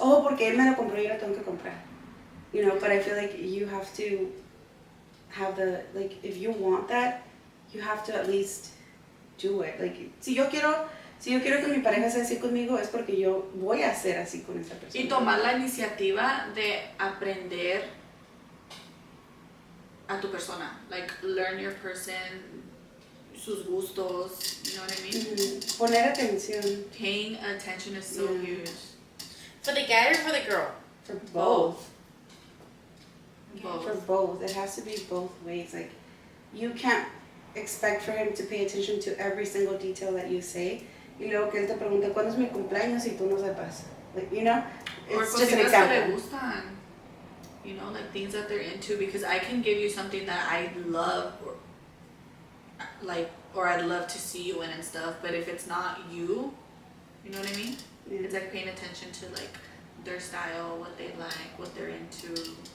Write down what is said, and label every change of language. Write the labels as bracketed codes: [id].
[es] oh, porque él me lo compró y yo lo tengo que comprar. [en] You know, but I feel like you have to have the, like, if you want that, you have to at least do it. [es] Like, si yo quiero que mi pareja sea así conmigo, es porque yo voy a ser así con esa persona. Y tomar la iniciativa de aprender a tu persona. [en] Like, learn your person, [es] sus gustos, [en] you know what I mean? [es] Mm-hmm. Poner atención. [en] Paying attention is so huge. For the guy or for the girl? For both. Both. For both. It has to be both ways. Like, you can't expect for him to pay attention to every single detail that you say. [es] Y luego que él te pregunte, ¿cuándo es mi cumpleaños? Y tú no sepas. [en] Like, you know? Or It's just an [es] cositas que le [en] example. [es] gustan. [en] You know, like things that they're into, because I can give you something that I love, or I'd love to see you in and stuff, but if it's not you, you know what I mean? Yeah. It's like paying attention to like their style, what they like, what they're into.